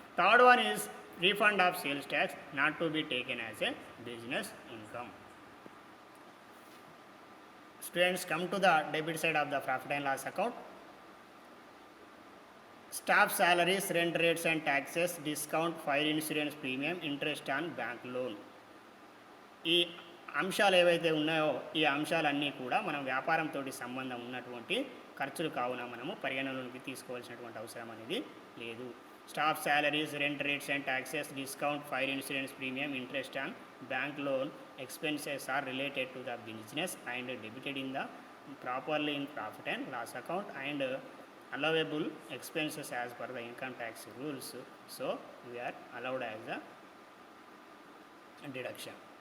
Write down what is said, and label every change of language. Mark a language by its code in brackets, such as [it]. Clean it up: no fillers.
[en] Third one is refund of sales tax, not to be taken as a business income. Students, come to the debit side of the profit and loss account. Staff salaries, rent rates and taxes, discount, fire insurance premium, interest on bank loan. [te] ఈ అంశాలు ఏవైతే ఉన్నాయో ఈ అంశాలన్నీ కూడా మనం వ్యాపారంతో సంబంధం ఉన్నటువంటి ఖర్చులు కావున మనము పరిగణనలోకి తీసుకోవాల్సినటువంటి అవసరం అనేది లేదు. [en] Staff salaries, rent rates and taxes, discount, fire insurance premium, interest on bank loan expenses are related to the business and debited in the properly in profit and loss account and allowable expenses as per the income tax rules, so we are allowed as a deduction.